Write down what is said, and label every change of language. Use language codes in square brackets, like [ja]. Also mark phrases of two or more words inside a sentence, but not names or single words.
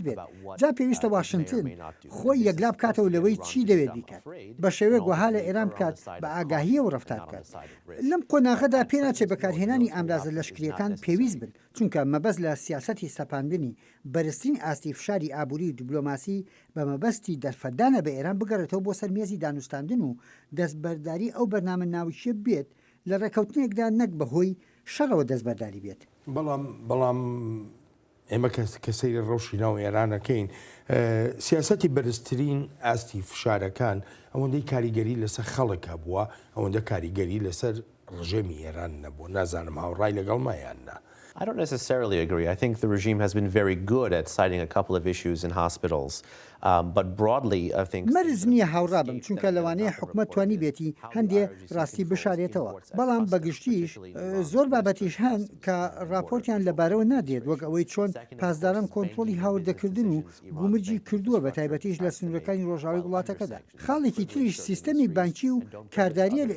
[ckb] بێت جا پێویستە واشنگتن خۆی یەکلا بکاتەوە لەوەی چی دەوێت بیکات بە شێوەیە گوها لە ئێران بکات بە ئاگاهیە و ڕەفتار بکات لەم قۆناغەدا پێناچێت بەکارهێنانی ئامرازە لەشکریەکان پێویست بن چونکە مەبەست لە سیاسەتی سەپاندنی بەرزترین ئاستی فشاری ئابووری و دیبلۆماسی بە مەبەستی دەرفەدانە بە ئێران بگەڕێتەوە بۆ سەرمێزی دانوستاندن و دەستبەرداری ئەو بەرنامە ناوچیە بێت لە ڕێکەوتنێکدا نەک بەهۆی شەڕەوە دەستبەرداری بێت بەڵام ئێمە کە سەیری ڕەوشی ناو ئێرانەکەین سیاسەتی بەرزترین ئاستی فشارەکان ئەوەندەی کاریگەری لەسەر خەڵکە بووە ئەوەندە کاریگەری لەسەر ڕژێمی ئێران نەبوو نازانم هاوڕای لەگەڵ مایاننا. [en] I don't necessarily agree. I think the regime has been very good at citing a couple of issues in hospitals. But broadly, I think [ckb] مەرز نییە هاوڕابم چونکە لەوانەیە حکومەت توانی بێتی هەندێ ڕاستی بشارێتەوە بەڵام بەگشتیش زۆر بابەتیش هەن کە راپۆرتیان لەبارەوە نادێت وەک ئەوەی چۆن پاسداران کۆنتترۆلی هاوردەکردن و گومرجی کردووە بە تایبەتیش لە سنوورەکانی ڕۆژاوی وڵاتەکەدا خاڵێکی تریش سیستەمی بانکی و کارداریە لە